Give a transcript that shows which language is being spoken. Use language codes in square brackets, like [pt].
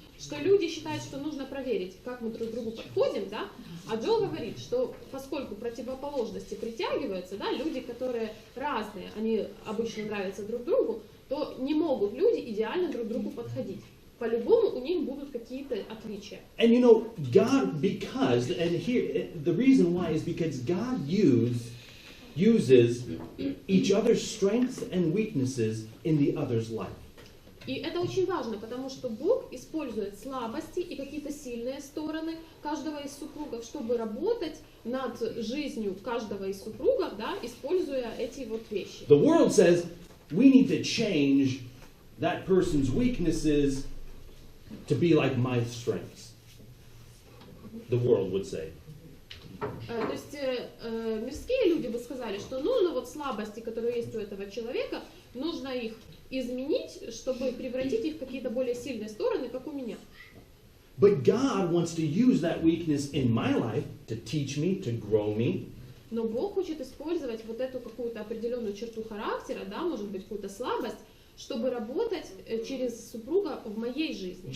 [ru] Что люди считают, что нужно проверить, как мы друг к другу подходим, да? А Джо говорит, что поскольку противоположности притягиваются, да, люди, которые разные, они обычно нравятся друг другу, то не могут люди идеально друг другу подходить. По-любому у них будут какие-то отличия. [en] And you know, God, because, and here, the reason why is because God uses each other's strengths and weaknesses in the other's life. [ru] И это очень важно, потому что Бог использует слабости и какие-то сильные стороны каждого из супругов, чтобы работать над жизнью каждого из супругов, да, используя эти вот вещи. [en] The world says we need to change that person's weaknesses to be like my strengths, the world would say. [ru] То есть мирские люди бы сказали, что ну вот слабости, которые есть у этого человека, нужно их изменить, чтобы превратить их в какие-то более сильные стороны, как у меня. [en] But God wants to use that weakness in my life to teach me, to grow me. [ru] Но Бог хочет использовать вот эту какую-то определенную черту характера, да, может быть, какую-то слабость, чтобы работать через супруга в моей жизни.